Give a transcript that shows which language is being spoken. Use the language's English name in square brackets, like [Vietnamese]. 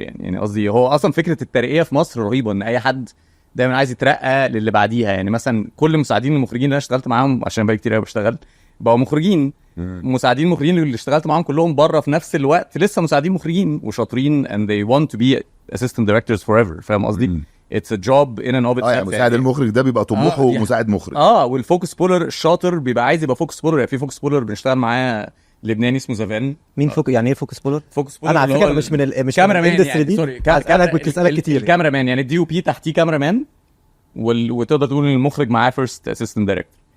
[Arabic] يعني قصدي هو اصلا فكره الترقيه في مصر رهيبه، ان اي حد دايما عايز يترقى للي بعديها. يعني مثلا كل مساعدين المخرجين اللي انا اشتغلت معاهم، عشان بقى كتير قوي بشتغل، بقوا مخرجين. مساعدين مخرجين اللي اشتغلت معاهم كلهم بره في نفس الوقت لسه مساعدين مخرجين وشاطرين [English] and they want to be assistant directors forever. [Arabic] فاهم قصدي؟ [English] it's a job in and of itself. [Arabic] يعني مساعد المخرج ده بيبقى طموحه مساعد مخرج. والفوكس بولر الشاطر بيبقى عايز يبقى فوكس بولر. يعني في فوكس بولر بنشتغل معاه لبناني اسمه زافان. مين يعني ايه فوكس بولر؟ فوكس بولر انا على فكره مش من كاميرا مان الاندستري دي. سوري، انا بتسالك كتير. الكاميرا مان يعني الدي او بي تحتيه كاميرا مان، وتقدر تقول ان المخرج معاه فيرست اسيستنت دايركتور.